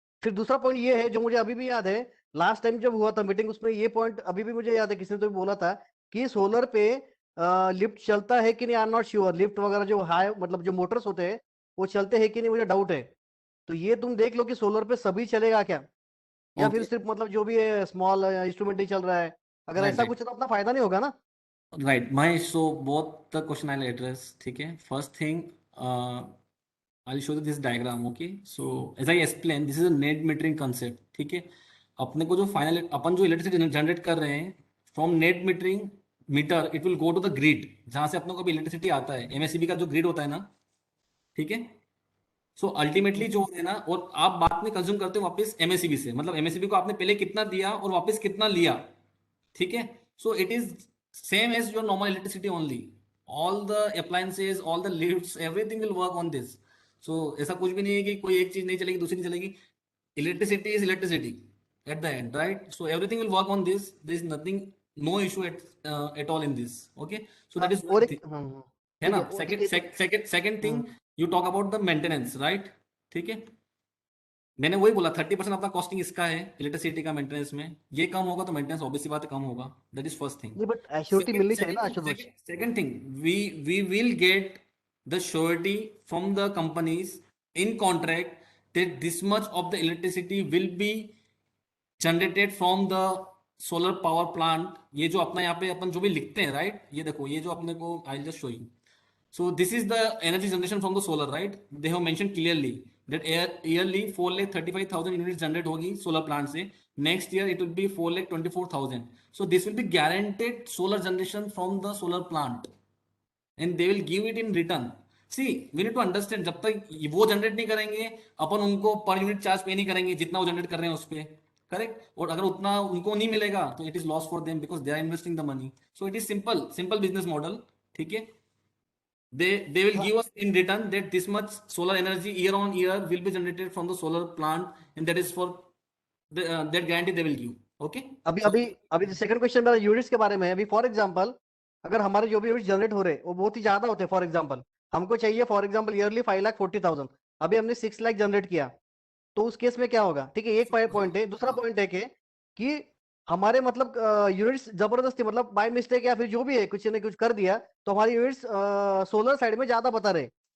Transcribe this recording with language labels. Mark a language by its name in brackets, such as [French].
[Hindi] फिर दूसरा पॉइंट ये है जो मुझे अभी भी याद है, लास्ट टाइम जब हुआ था मीटिंग, उसमें ये पॉइंट अभी भी मुझे याद है, किसी ने तो बोला था कि सोलर पे लिफ्ट चलता है कि नहीं. I am not sure. Lift वगैरह जो हाई मतलब जो मोटर्स होते हैं वो चलते हैं कि नहीं, मुझे डाउट है. तो ये तुम देख लो कि सोलर पे सभी चलेगा क्या, या फिर सिर्फ मतलब जो भी है स्मॉल इंस्ट्रूमेंट ही चल रहा है. अगर ऐसा कुछ तो अपना फायदा नहीं होगा ना. [English] Right, Mahesh, so both the question I'll address. [Hindi] ठीक है, [English] first thing, I'll show you this diagram. Okay, so as I explained, this is a net metering concept. [Hindi] ठीक है, अपने को जो फाइनल अपन जो इलेक्ट्रिसिटी जनरेट कर रहे हैं [English] from net metering meter, it will go to the grid, [Hindi] जहां से अपने को भी इलेक्ट्रिसिटी आता है. एमएससीबी का जो ग्रिड होता है ना, ठीक है. [English] so ultimately [Hindi] जो है ना, और आप बाद में कंज्यूम करते हो वापस एमएससीबी से, मतलब एमएससीबी को आपने पहले कितना दिया और वापस कितना लिया. ठीक है, [English] So it is same as your normal electricity only. All the appliances, all the lifts, everything will work on this. [Hindi] So ऐसा कुछ भी नहीं है कि कोई एक चीज नहीं चलेगी दूसरी नहीं चलेगी. [English] Electricity is electricity at the end, right? So everything will work on this. There is nothing, no issue at all in this. Okay, so that is one thing. [Hindi] है ना. [English] Second thing, you talk about the maintenance, right? [Hindi] ठीक है, मैंने वही बोला 30% अपना costing इसका है इलेक्ट्रिसिटी का मेंटेनेंस में. ये कम होगा तो मेंटेनेंस ऑब्वियस सी बात है कम होगा. [English] That is first thing. [Hindi] But assurity मिलनी चाहिए ना Ashutosh. [English] Second thing, we will get the surety from the companies in contract that this much of the electricity will be generated from the solar power plant. [Hindi] ये जो अपना यहाँ पे अपन जो भी लिखते हैं, राइट, ये देखो, ये जो अपने को [English] I just show you. So this is the energy generation from the solar, right? They have mentioned clearly that yearly 4,35,000 units generate [Hindi] होगी [English] solar plant [Hindi] से. [English] Next year it will be 4,24,000. So this will be guaranteed solar generation from the solar plant, and they will give it in return. See, we need to understand, [Hindi] जब तक वो generate नहीं करेंगे अपन उनको per unit charge पे नहीं करेंगे जितना वो जनरेट कर रहे हैं उस पे, [English] Correct. [Hindi] और अगर उतना उनको नहीं मिलेगा तो [English] It is loss for them because they are investing the money. So it is simple business model. [Hindi] ठीक है, [English] they will give us in return that this much solar energy year on year will be generated from the solar plant, and that is for that guarantee they will give. Okay, [Hindi] अभी second question मेरा units के बारे में है. अभी for example अगर हमारे जो भी यूनिट्स जनरेट हो रहे हैं वो बहुत ही ज्यादा होते हैं, फॉर एग्जांपल हमको चाहिए फॉर एग्जांपल ईयरली 5,40,000, अभी हमने 6 लाख जनरेट किया, तो उस केस में क्या होगा? ठीक है, एक पॉइंट है. दूसरा पॉइंट है कि हमारे मतलब यूनिट्स जबरदस्ती मतलब [English] by mistake [Hindi] या फिर जो भी है कुछ ने कुछ कर दिया तो हमारी यूनिट्स सोलर साइड में ज्यादा बता रहे.